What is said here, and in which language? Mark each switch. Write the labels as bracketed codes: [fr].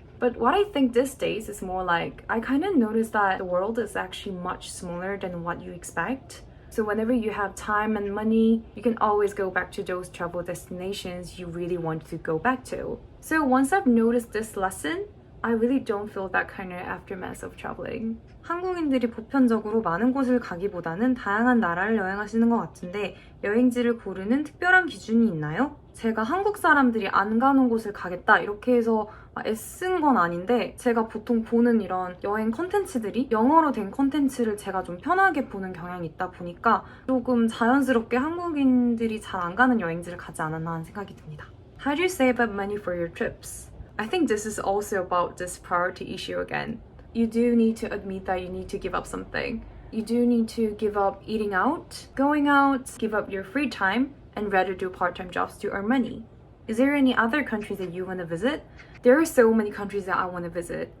[en] But what I think these days is more like, I kind of noticed that the world is actually much smaller than what you expect. So whenever you have time and money, you can always go back to those travel destinations you really want to go back to. So once I've noticed this lesson, I really don't feel that kind of aftermath of traveling. [ko] 한국인들이 보편적으로 많은 곳을 가기보다는 다양한 나라를 여행하시는 것 같은데 여행지를 고르는 특별한 기준이 있나요? 제가 한국 사람들이 안 가는 곳을 가겠다 이렇게 해서 애쓴 건 아닌데 제가 보통 보는 이런 여행 콘텐츠들이 영어로 된 콘텐츠를 제가 좀 편하게 보는 경향이 있다 보니까 조금 자연스럽게 한국인들이 잘 안 가는 여행지를 가지 않았나 하는 생각이 듭니다. [en] How do you save up money for your trips? I think this is also about this priority issue again. You do need to admit that you need to give up something. You do need to give up eating out, going out, give up your free time, and rather do part-time jobs to earn money. Is there any other countries that you want to visit? There are so many countries that I want to visit.